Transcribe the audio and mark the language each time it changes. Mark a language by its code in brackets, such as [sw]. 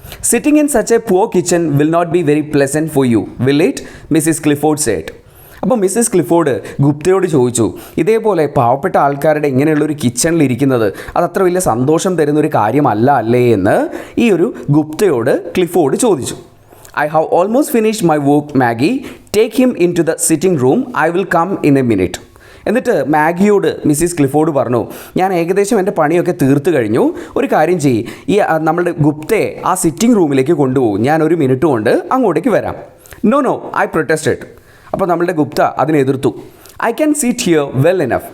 [en] Sitting in such a poor kitchen will not be very pleasant for you, will it? Mrs Clifford said. [ml] അപ്പോൾ Mrs Clifford ഗുപ്തയോട് ചോദിച്ചു, ഇതേപോലെ പാവപ്പെട്ട ആൾക്കാരുടെ ഇങ്ങനെയുള്ളൊരു കിച്ചണിൽ ഇരിക്കുന്നത് അതത്ര വലിയ സന്തോഷം തരുന്നൊരു കാര്യമല്ല അല്ലേ എന്ന് ഈ ഒരു ഗുപ്തയോട് ക്ലിഫോർഡ് ചോദിച്ചു. [en] I have almost finished my work, Maggie. Take him into the sitting room. I will come in a minute. [ml] എന്നിട്ട് മാഗിയോട് മിസ്സിസ് ക്ലിഫോർഡ് പറഞ്ഞു, ഞാൻ ഏകദേശം എൻ്റെ പണിയൊക്കെ തീർത്ത് കഴിഞ്ഞു. ഒരു കാര്യം ചെയ്യ്, ഈ നമ്മളുടെ ഗുപ്തയെ ആ സിറ്റിംഗ് റൂമിലേക്ക് കൊണ്ടുപോകും. ഞാൻ ഒരു മിനിറ്റ് കൊണ്ട് അങ്ങോട്ടേക്ക് വരാം. [en] No, I protested. [ml] അപ്പോൾ നമ്മളുടെ ഗുപ്ത അതിനെ എതിർത്തു. [en] I can sit here well enough.